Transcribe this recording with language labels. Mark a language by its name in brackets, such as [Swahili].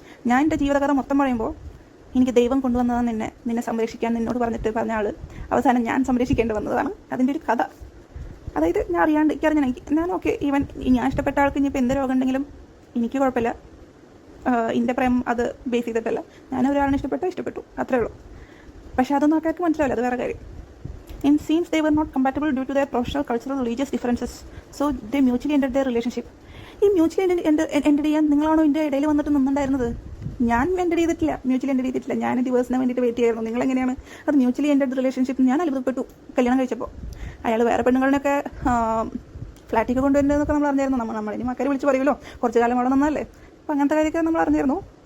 [Malayalam] ഞാൻ എൻ്റെ ജീവിതകഥ മൊത്തം പറയുമ്പോൾ എനിക്ക് ദൈവം കൊണ്ടുവന്നതാണ് നിന്നെ സംരക്ഷിക്കാൻ നിന്നോട് പറഞ്ഞ ആൾ അവസാനം ഞാൻ സംരക്ഷിക്കേണ്ടി വന്നതാണ് അതിൻ്റെ ഒരു കഥ. അതായത് ഞാൻ അറിയാണ്ട് ഞാൻ ഓക്കെ, ഈവൻ ഞാൻ ഇഷ്ടപ്പെട്ട ആൾക്ക് ഇനിയിപ്പോൾ എന്ത് രോഗം ഉണ്ടെങ്കിലും എനിക്ക് കുഴപ്പമില്ല. എൻ്റെ പ്രേമം അത് ബേസ് ചെയ്തിട്ടല്ല. ഞാൻ ഒരാളിനെ ഇഷ്ടപ്പെട്ടു, അത്രേ ഉള്ളൂ. പക്ഷേ അതൊന്നും ആൾക്കാർക്ക് മനസ്സിലാവില്ല, അത് വേറെ കാര്യം. [English] In scenes they were not compatible due to their professional, cultural, religious differences. So they mutually ended their relationship. [Malayalam] ഈ മ്യൂച്വലി എൻഡ് ചെയ്യാൻ നിങ്ങളാണോ എൻ്റെ ഇടയിൽ വന്നിട്ട് നിന്നുണ്ടായിരുന്നത്? ഞാൻ മ്യൂച്വലി എൻഡ് ചെയ്തിട്ടില്ല. ഞാൻ ഡിവേഴ്സിന് വേണ്ടിയിട്ട് വെയിറ്റ് ചെയ്യായിരുന്നു. നിങ്ങളെങ്ങനെയാണ് അത് മ്യൂച്വലി എൻഡ് റിലേഷൻഷിപ്പ്? ഞാൻ അത്ഭുതപ്പെട്ടു കല്യാണം കഴിച്ചപ്പോൾ. അയാൾ വേറെ പെണ്ണുങ്ങളിനൊക്കെ ഫ്ലാറ്റിക്ക് കൊണ്ടുവരുന്നതെന്നൊക്കെ നമ്മൾ അറിഞ്ഞായിരുന്നു. നമ്മളിനി മക്കളെ വിളിച്ച് പറയുമല്ലോ, കുറച്ച് കാലം അവിടെ നിന്നല്ലേ. അപ്പോൾ അങ്ങനത്തെ കാര്യമൊക്കെ നമ്മൾ അറിഞ്ഞിരുന്നു.